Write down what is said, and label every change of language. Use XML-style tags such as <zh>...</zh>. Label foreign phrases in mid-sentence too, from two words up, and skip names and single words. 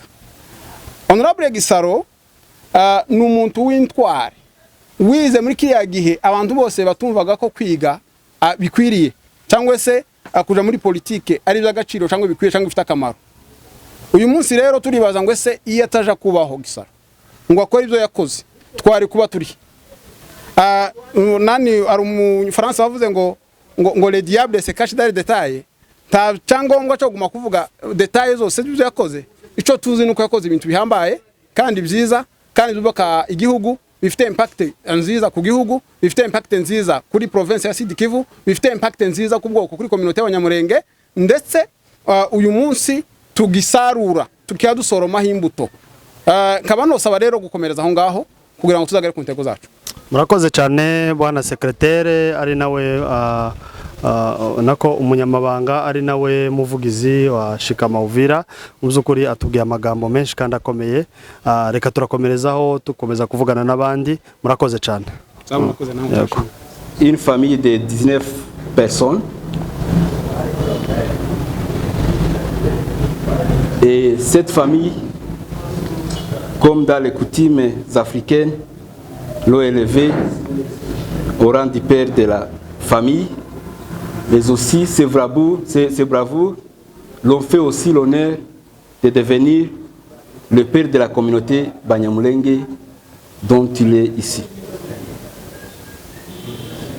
<rw>Honorable Gisaro ni umuntu w'intwari wize muri kiriya gihe abantu bose batumvaga ko kwiga bikwiriye, cyangwa se kuja muri politike ari by'agaciro cyangwa bikwiye cyangwa bifite akamaro. Uyu munsi rero turibaza ngo ese iyo ataja kubaho Gisaro ngo akora ibyo yakoze, twari kuba turi nani ari umufaransa bavuze ngo</rw> <fr>le diable se cache dans les détails.</fr> <rw>Ta cyangombwa cyo guma kuvuga details zose ibyo yakoze. Ico tuzi nuko yakoze ibintu bihambaye kandi byiza kandi byubaka igihugu, bifite impact nziza ku gihugu, bifite impact nziza kuri province ya Sud Kivu, bifite impact nziza ku bwoko kuri communauté y'abanyamurenge, ndetse uyu munsi tugisarura tukiyadusoroma imbuto. Nkaba nosaba rero gukomereza aho ngaho kugira ngo tuzagere ku ntego zacu. Murakoze cyane bwana secrétaire, ari nawe nako umunyamabanga, ari nawe muvugizi wa Shikama Uvira. Mu by'ukuri atubwiye amagambo menshi kandi akomeye. Reka turakomerezaho tukomeza kuvugana n'abandi. Murakoze cyane.</rw> <fr>Une famille de 19 personnes. Et cette famille, comme dans les coutumes africaines, l'ont élevé au rang du père de la famille, mais aussi ces bravoures l'ont fait aussi l'honneur de devenir le père de la communauté Banyamulenge dont il est ici.</fr>